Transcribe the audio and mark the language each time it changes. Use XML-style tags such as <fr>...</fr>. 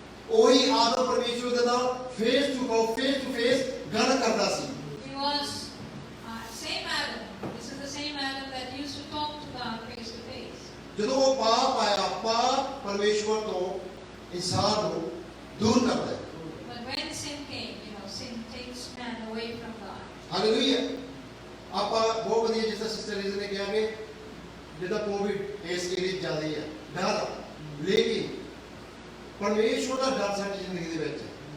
<pa>ਉਹੀ ਆਦਮ ਪਰਮੇਸ਼ਵਰ ਦੇ ਨਾਲ</pa> <en>face to face</en> <pa>ਗੱਲ ਕਰਦਾ ਸੀ।</pa> <en>He was same Adam. This is the same Adam that used to talk to God face to face.</en> <pa>ਜਦੋਂ ਉਹ ਪਾਪ ਆਇਆ, ਪਾਪ ਪਰਮੇਸ਼ਵਰ ਤੋਂ ਇਨਸਾਨ ਨੂੰ ਦੂਰ ਕਰਦਾ ਹੈ।</pa> <en>But when sin came, sin takes man away from God. Hallelujah.</en> <pa>ਆਪਾਂ ਬਹੁਤ ਵਧੀਆ, ਜਿਸ ਤਰ੍ਹਾਂ ਸਿਸਟਰ ਰੀਜ਼ ਨੇ ਕਿਹਾ ਕਿ ਜਿਹਦਾ ਕੋਵਿਡ ਇਸ ਏਰੀਆ 'ਚ ਜ਼ਿਆਦਾ ਹੈ ਡਰ, ਲੇਕਿਨ ਪਰਮੇਸ਼ਵਰ ਦਾ ਡਰ ਸਾਡੀ ਜ਼ਿੰਦਗੀ ਦੇ ਵਿੱਚ ਹੈ।</pa>